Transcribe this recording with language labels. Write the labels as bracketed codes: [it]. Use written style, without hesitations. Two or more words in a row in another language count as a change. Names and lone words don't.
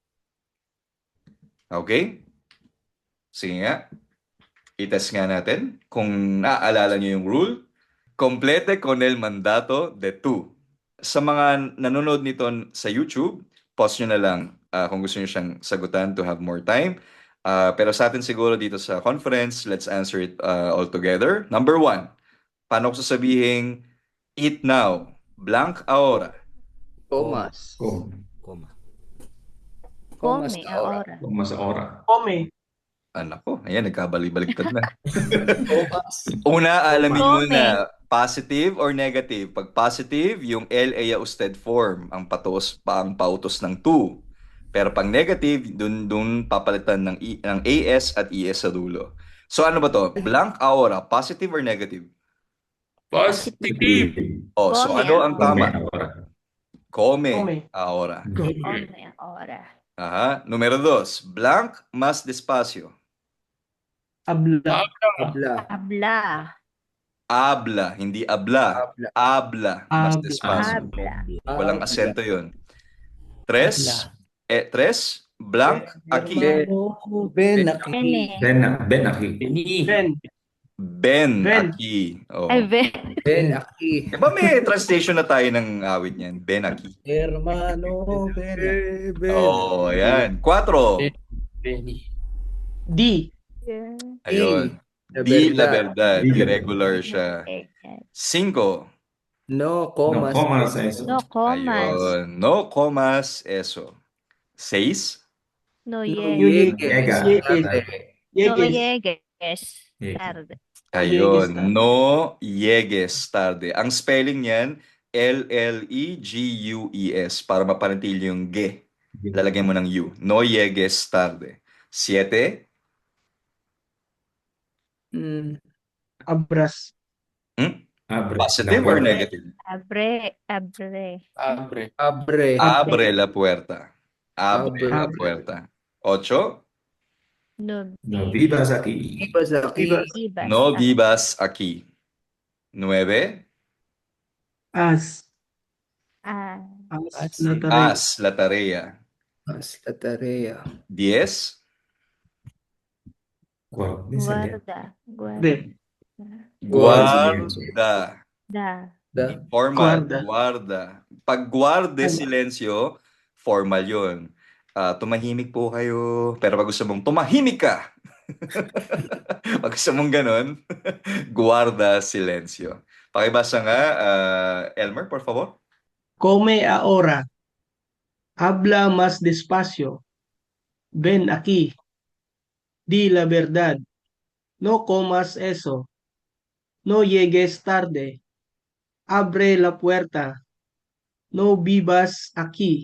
[tl] Okay? Sige nga. I-test nga natin kung naaalala niyo yung rule. [es] Complete con el mandato de tú. [tl] sa mga nanonood nito sa YouTube, post nyo na lang kung gusto nyo siyang sagutan [en] to have more time. [tl] Pero sa atin siguro dito sa conference, [en] let's answer it all together. Number one, [tl] paano ko sasabihin, [en] eat now, blank ahora. [es] Comas. Coma. Comas Come ahora. ahora. [tl] Kung mas ora. [es] Come. [tl] Anak ko, ayan, nagkabali-baliktad na. [es] Comas. [tl] Una, alamin [es] Come. [tl] muna, [en] positive or negative? [tl] Pag positive, yung L ay usted form, ang pautos ng to. Pero pag negative, dun papalitan ng AS at ES sa dulo. So ano ba to? [en] Blank ahora, positive or negative? Positive. Oh, so [es] Come [tl] ano ang [es] Come [tl] tama? [es] ahora. Come Come. ahora. Come ahora. Aha. Número 2, blank más despacio. Habla. Habla. Habla. Habla, hindi abla. Habla. Habla, más Habla. despacio. Habla. [tl] Walang [es] Habla. [tl] asento yun. Tres, blank aquí. [es] Ben aquí. Bene. Ben aquí. Ben. Ben Ben. aquí. Oh. Ay, Ben. Ben aquí. [tl] Di ba may translation na tayo ng awit niyan? [es] Ben aquí. Hermano, ben. [tl] Oh, ayan. 4. D. Ayun. [es] La Di la verdad. [tl] verdad. Irregular siya. 5. [es] No No comas. comas eso. No comas. Ayun. No comas eso. 6. No No llegues. llegues. Llegas. No Yeges. llegues. Llegues. Tarde. [tl] Ayun. [es] Llegues tarde. No llegues tarde. [tl] Ang spelling niyan, [es] L-L-E-G-U-E-S. [tl] Para mapanatili yung ge. Lalagyan mo ng U. [es] No llegues tarde. [tl] 7. Mm, [es] Abras. Abre. [en] Positive [es] La [en] or [es] puerta. [en] negative? [es] Abre. abre. Abre la puerta. Abre la Abre. puerta. 8. No No vivas aquí. Ibas aquí. vivas. No vivas aquí. 9. As. Ah, As. As. La tarea. Haz la tarea. Haz la tarea. 10. guarda. De. Guarda. Da. [en] Formal. [es] Guarda. Guarda. [tl] Pag guarde Ano? silencio, formal yun. Tumahimik po kayo. Pero pag gusto mong tumahimik ka, pag gusto mong ganun, [es] guarda silencio. [tl] Pakibasa nga, Elmer, [es] por favor. Come ahora. Habla más despacio. Ven aquí. Di la verdad. No comas eso. No llegues tarde. Abre la puerta. No vivas aquí.